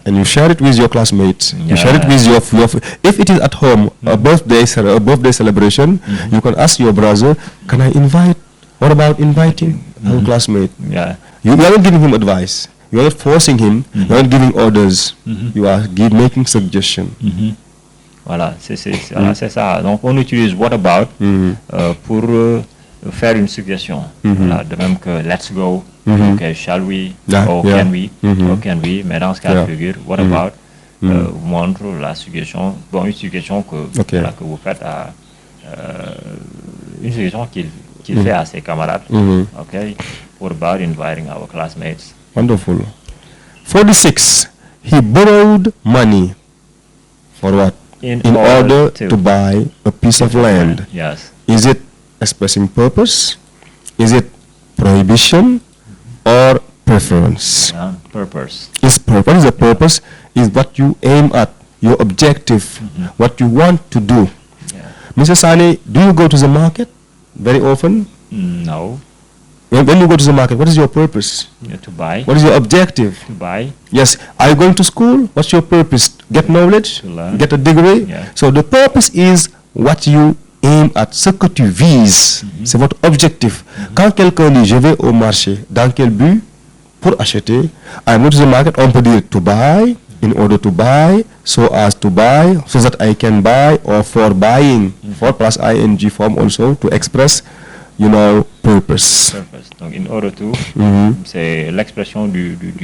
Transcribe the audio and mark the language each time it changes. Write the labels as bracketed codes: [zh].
[en] and you share it with your classmates. You share it with your if it is at home, a birthday celebration, you can ask your brother, can I invite? What about inviting our classmate? Yeah. You are not giving him advice. You are not forcing him. You are not giving orders. You are making suggestion. [fr] Voilà, c'est ça. Donc on utilise [en] what about [fr] pour faire une suggestion. Voilà, de même que [en] let's go, okay, shall we, or can we, [fr] mais dans ce cas de figure, [en] what about [fr] montre la suggestion, une suggestion que vous faites à une suggestion qu'il fait à ses camarades. [en] Okay, what about inviting our classmates? Wonderful. 46. He borrowed money for what? In order to buy a piece of land. Yes. Is it expressing purpose? Is it prohibition or preference? Purpose. What is the purpose? Is what you aim at, your objective, what you want to do. Yeah. Mr. Sane, do you go to the market very often? No. When you go to the market, what is your purpose? Yeah, to buy. What is your objective? To buy. Yes. Are you going to school? What's your purpose? Get knowledge? To learn. Get a degree? Yeah. So the purpose is what you aim at, [fr] ce que tu vises. C'est votre objectif. Quand quelqu'un dit je vais au marché, dans quel but? Pour acheter. [en] I go to the market, [fr] on peut dire [en] to buy, in order to buy, so as to buy, so that I can buy, or for buying. For plus ing form also to express, purpose. Purpose. [fr] Donc, [en] in order to, [fr] c'est l'expression du